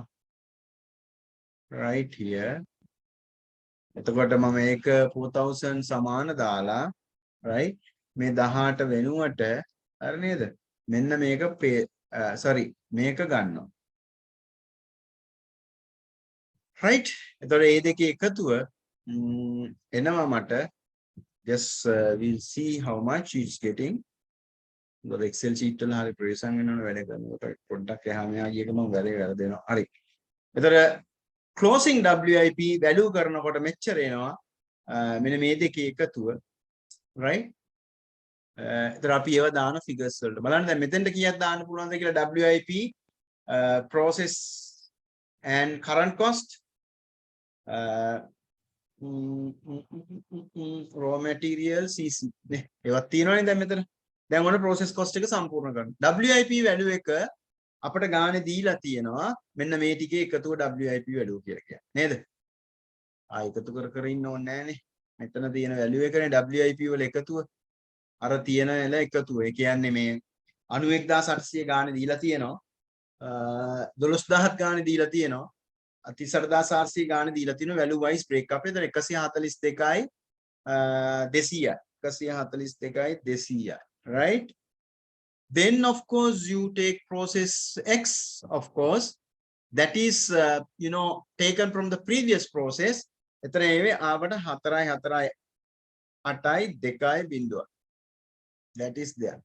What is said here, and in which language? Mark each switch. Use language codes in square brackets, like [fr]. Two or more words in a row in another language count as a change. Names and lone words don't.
[en] Right here. [si] එතකොට මම ඒක 4,000 සමාන දාලා right මේ 18 වෙනුවට හරි නේද? මෙන්න මේක sorry මේක ගන්නවා. right. එතකොට මේ දෙකේ එකතුව එනවා මට. [en] Just we'll see how much it's getting. The Excel sheet [si] වල හරි ප්‍රේසන් වෙනවනේ වැඩ කරනකොට පොඩ්ඩක් එහා මෙහා ගියක මම වැඩේ කරදෙනවා. හරි. එතකොට [en] closing WIP value [si] කරනකොට මෙච්චර එනවා. මෙන්න මේ දෙකේ එකතුව. right. එතකොට අපි ඒව දාන figures වලට. බලන්න දැන් මෙතෙන්ට කීයක් දාන්න පුළුවන්ද කියලා [en] WIP process and current cost. raw material CC [si] නේ ඒවත් තියෙනවනේ දැන් මෙතන. දැන් ඔන්න [en] process cost [si] එක සම්පූර්ණ කරන්න. [en] WIP value [si] එක අපිට ගානේ දීලා තියෙනවා. මෙන්න මේ ටිකේ එකතුව [en] WIP value [si] කියලා කියන්නේ. නේද? එකතු කර ඉන්න ඕනේ නෑනේ. මෙතන තියෙන value එකනේ WIP වල එකතුව. අර තියෙන එල එකතුව. ඒ කියන්නේ මේ 91800 ගානේ දීලා තියෙනවා. 12000 ගානේ දීලා තියෙනවා. 38400 ගානේ දීලා තියෙනවා [en] value wise break up. [si] එතන 142යි 200යි. 142යි 200යි. right. [en] Then, of course, you take process X, of course, that is, taken from the previous process. That is there.